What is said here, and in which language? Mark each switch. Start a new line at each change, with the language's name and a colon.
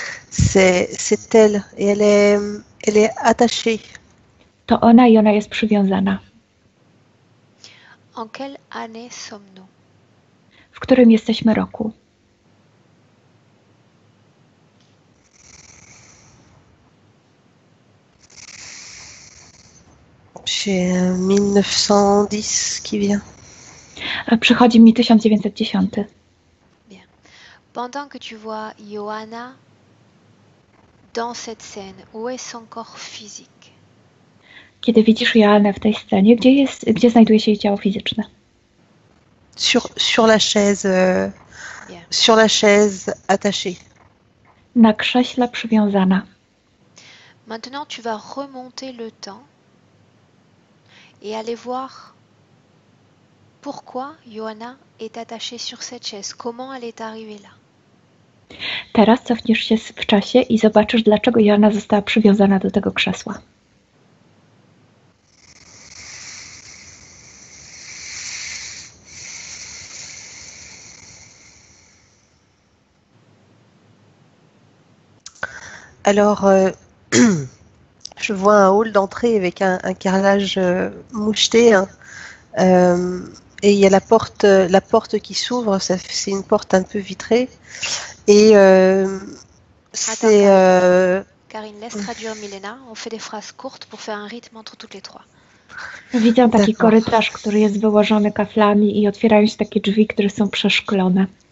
French: C'est elle et elle est attachée.
Polish: To ona i ona jest przywiązana.
French: En quelle année sommes-nous?
Polish: W którym jesteśmy roku?
French: J'ai 1910 qui vient.
Polish: Przychodzi mi 1910.
French: Bien. Pendant que tu vois Johanna dans cette scène, où est son corps physique?
Polish: Kiedy widzisz Joannę w tej scenie, gdzie znajduje się jej ciało fizyczne?
French: Sur la chaise, Bien. sur la chaise attachée.
Polish: Na krześle przywiązana.
French: Maintenant, tu vas remonter le temps et aller voir pourquoi Johanna est attachée sur cette chaise, comment elle est arrivée là.
Polish: Teraz cofniesz się w czasie i zobaczysz, dlaczego Joanna została przywiązana do tego krzesła.
French: Alors, je vois un hall d'entrée avec un carrelage moucheté, hein. Et il y a la porte qui s'ouvre, c'est une porte un peu vitrée. Et c'est... Karine, laisse traduire Milena. On fait des phrases courtes pour faire un rythme entre toutes les trois.
Polish: Widzę taki
French: D'accord.
Polish: korytarz, który jest wyłożony kaflami i otwierają się takie drzwi, które są przeszklone.